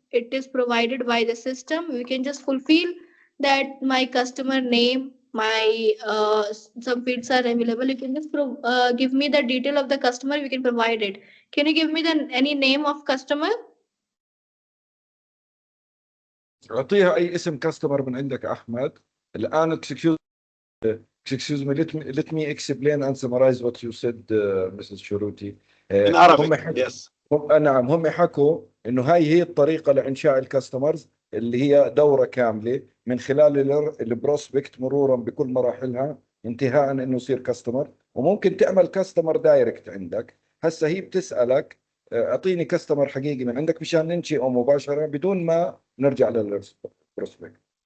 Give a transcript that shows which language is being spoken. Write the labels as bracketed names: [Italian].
[English] It is provided by the system. We can just fulfill that my customer name, my some fields are available. You can just give me the detail of the customer. We can provide it. Can you give me the any name of customer? [Arabic] اعطيها اي اسم كاستمر من عندك احمد. الان [English] excuse me, let me explain and summarize what you said, Mrs. Shuruti. In [Arabic] هم [English] Arabic, yes. [Arabic] نعم، هم حكوا انه هاي هي الطريقه لانشاء الكاستمرز، اللي هي دوره كامله من خلال البروسبكت مرورا بكل مراحلها انتهاء انه يصير كاستمر. وممكن تعمل كاستمر دايركت عندك. هسه هي بتسالك اعطيني كاستمر حقيقي من عندك مشان ننشئه مباشره بدون ما نرجع للبروسبكت.